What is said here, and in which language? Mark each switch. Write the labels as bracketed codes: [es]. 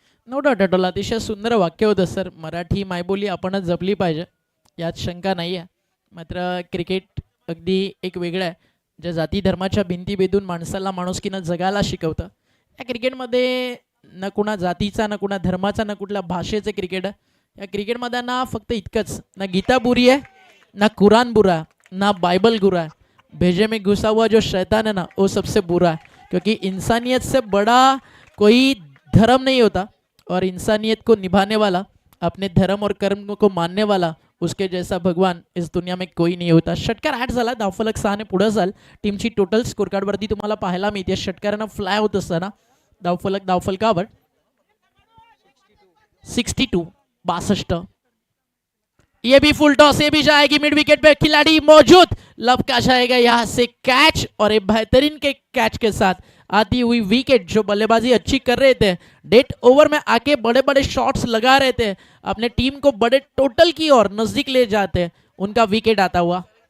[en] no doubt अटोल, [mr] अतिशय सुंदर वाक्य होतं सर. मराठी मायबोली आपणच जपली पाहिजे, यात शंका नाही आहे. मात्र क्रिकेट अगदी एक वेगळं आहे, ज्या जाती धर्माच्या भिंती बेधून माणसाला माणुसकीनं जगायला शिकवतं. या क्रिकेटमध्ये न कुणा जातीचा, न कुणा धर्माचा, न कुठल्या भाषेचं क्रिकेट आहे. या क्रिकेटमध्ये ना फक्त इतकंच, [hi] ना गीता बुरी आहे, ना कुरान बुरा, ना बाइबल बुरा है, भेजे में घुसा हुआ जो शैतान है ना, वो सबसे बुरा है. क्योंकि इंसानियत से बड़ा कोई धर्म नहीं होता, और इंसानियत को निभाने वाला, अपने धर्म और कर्म को मानने वाला, उसके जैसा भगवान इस दुनिया में कोई नहीं होता. [mr] षटकार 8 झाला, धावफलक 6 ने पुढे जाल. टीमची टोटल स्कोर कार्डवरती तुम्हाला पाहायला मिळते षटकारांना फ्लाय होत असताना धावफलकावर 62. [hi] ये भी फुल टॉस, ये भी जाएगी मिड विकेट पे, खिलाड़ी मौजूद, लपका जाएगा यहाँ से कैच, और एक बेहतरीन के कैच के साथ आती हुई विकेट. जो बल्लेबाजी अच्छी कर रहे थे, डेट ओवर में आके बड़े बड़े शॉट्स लगा रहे थे, अपने टीम को बड़े टोटल की ओर नजदीक ले जाते, उनका विकेट आता हुआ.